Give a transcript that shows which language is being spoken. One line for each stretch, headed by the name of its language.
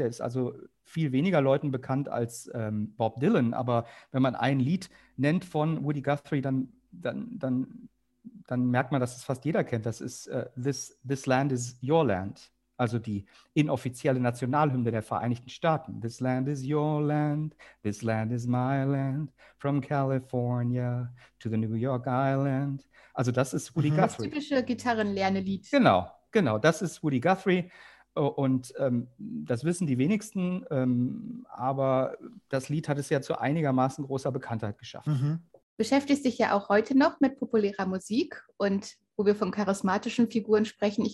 German: Er ist also viel weniger Leuten bekannt als Bob Dylan. Aber wenn man ein Lied nennt von Woody Guthrie, dann merkt man, dass es fast jeder kennt. Das ist This Land is Your Land. Also die inoffizielle Nationalhymne der Vereinigten Staaten.
English: This land is your land, this land is my land, from California to the New York Island.
German: Also das ist Woody Guthrie. Das typische Gitarrenlernelied. Genau, das ist Woody Guthrie. Und das wissen die wenigsten, aber das Lied hat es ja zu einigermaßen großer Bekanntheit geschafft. Mhm. Beschäftigst dich ja auch heute noch mit populärer Musik und wo wir von charismatischen Figuren sprechen.